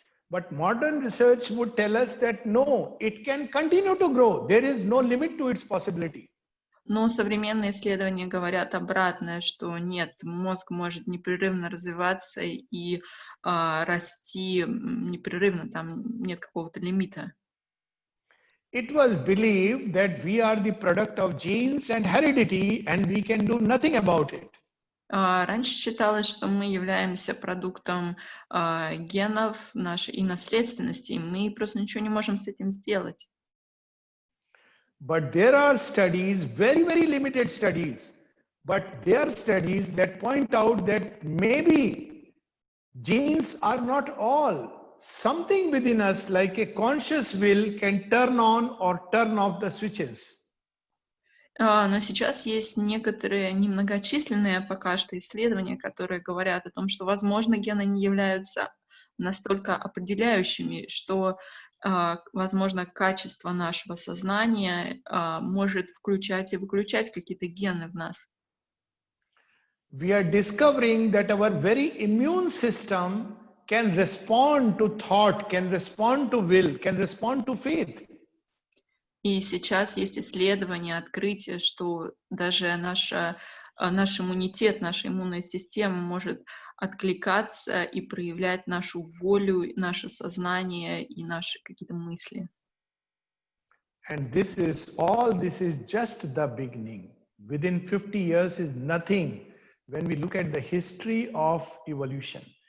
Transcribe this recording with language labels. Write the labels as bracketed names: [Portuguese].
[English] But modern research would tell us that no, it can continue to grow. There is no limit to its possibility. [Russian] Но современные исследования говорят обратное, что нет, мозг может непрерывно развиваться и расти непрерывно, там нет какого-то лимита. [English] It was believed that we are the product of genes and heredity and we can do nothing about it. [Russian] Раньше считалось, что мы являемся продуктом генов нашей и наследственности, и мы просто ничего не можем с этим сделать. [English] But there are studies, very, very limited studies, but there are studies that point out that maybe genes are not all. Something within us, like a conscious will, can turn on or turn off the switches. [Russian] Но сейчас есть некоторые немногочисленные пока что исследования, которые говорят о том, что, возможно, гены не являются настолько определяющими, что, возможно, качество нашего сознания может включать и выключать какие-то гены в нас. [English] We are discovering that our very immune system can respond to thought, can respond to will, can respond to faith. [Russian] И сейчас есть исследования, открытие, что даже наш иммунитет, наша иммунная система может откликаться и проявлять нашу волю, наше сознание и наши какие-то мысли. [English] And this is just the beginning. Within 50 years is nothing when we look at the history of evolution.